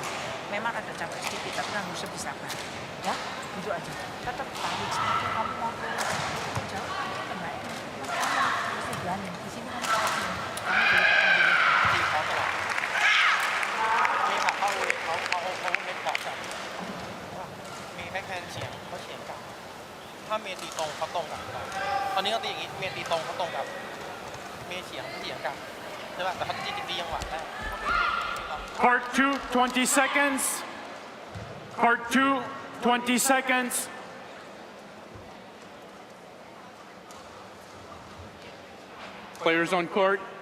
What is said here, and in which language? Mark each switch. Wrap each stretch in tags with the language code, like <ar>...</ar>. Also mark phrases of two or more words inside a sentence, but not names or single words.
<id>Memang ada capek sedikit, tapi kamu harus lebih sabar. Ya, itu aja. Tetap tarik sedikit, kamu mau jauh aja, kena. Mesti berani. Di sini kamu tarik. Kamu boleh ketemu.</id> <th>นี่ค่ะเขาเล่นกลับกันมีแบ็คแฮนด์เฉียงเขาเฉียงกลับถ้าเมย์ตีตรงเขาตรงกลับตอนนี้เขาตีอย่างนี้เมย์ตีตรงเขาตรงกลับเมย์เฉียงเขาเฉียงกลับใช่ป่ะแต่เขาตียังหวะได้</th> <en>Part 2, 20 seconds. Part 2, 20 seconds. Players on court.</en>